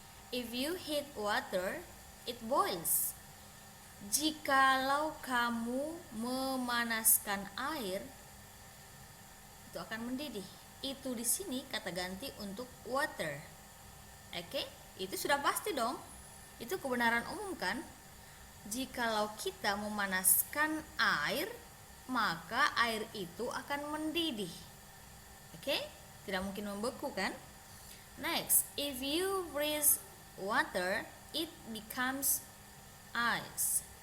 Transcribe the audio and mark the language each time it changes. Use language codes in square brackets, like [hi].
[en] If you heat water, it boils. [id] Jikalau kamu memanaskan air, itu akan mendidih. Itu di sini kata ganti untuk water. Oke, itu sudah pasti dong. Itu kebenaran umum kan? Jikalau kita memanaskan air, maka air itu akan mendidih. Oke? Tidak mungkin membeku kan? [en] Next, if you freeze water, it becomes ice.